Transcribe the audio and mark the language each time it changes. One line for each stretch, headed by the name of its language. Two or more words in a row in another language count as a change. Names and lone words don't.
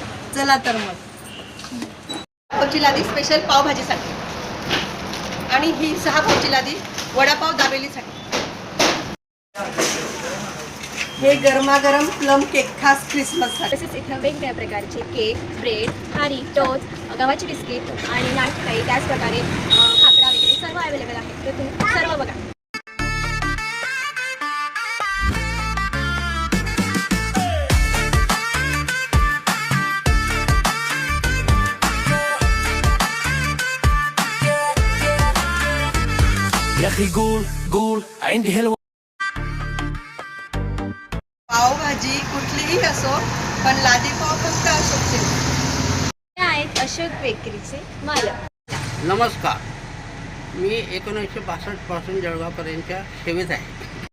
Marathi: चला तर मग पावची लादी स्पेशल पावभाजीसाठी आणि ही 6 पावची लादी वडापाव दाबेलीसाठी. हे गरमागरम
English: plum cake
Marathi: खास क्रिसमससाठी. तसेच इथं वेगवेगळ्या प्रकारचे केक, ब्रेड, खारी, टोस्ट, गव्हाची बिस्किट आणि नाश्ताही त्याचप्रकारे खाकरा वगैरे सर्व अवेलेबल आहे. तर तुम्ही सर्व बघा.
Arabic: يا اخي قول قول عندي هلوة.
Marathi: पावभाजी कुठलीही असो, पण लादी पाव फक्त अशोकचे. हे आहेत अशोक बेकरीचे मालक. नमस्कार, मी 1962 पासून जळगावपर्यंतच्या सेवेत आहे.